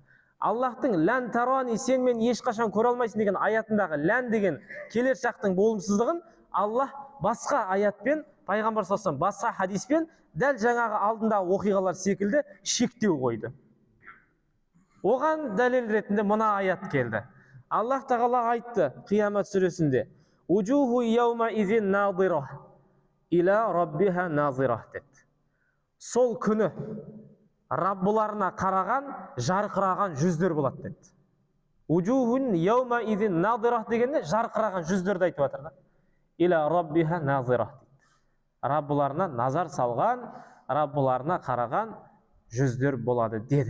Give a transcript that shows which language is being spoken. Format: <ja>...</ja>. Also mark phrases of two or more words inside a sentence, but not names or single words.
<kk>Аллахтың</kk> <ar>لن تراني,</ar> <kk>сен мен ешқашан көре алмайсың деген аятындағы лән деген келер шақтың болымсыздығын Аллах басқа аятпен, пайғамбар</kk> <ar>صلى الله عليه</ar> <kk>басқа хадиспен дәл жаңағы алдындағы оқиғалар секілді шектеу қойды. Оған дәлел ретінде мына аят келді. Аллах тағала айтты Қиямат сүресінде:</kk> <ar>"وجوه يومئذ ناضرة إلى ربها ناظرة"</ar> <kk>деді. Сол күні Раббыларына қараған, жарқыраған жүздер болады деді.</kk> <ar>وجوه يومئذ ناضرة</ar> <kk>дегенде жарқыраған жүздерді айтып жатыр да.</kk> <ar>إلى ربها ناظرة</ar> <kk>дейді. Раббыларына назар салған, Раббыларына қараған жүздер болады деді.</kk>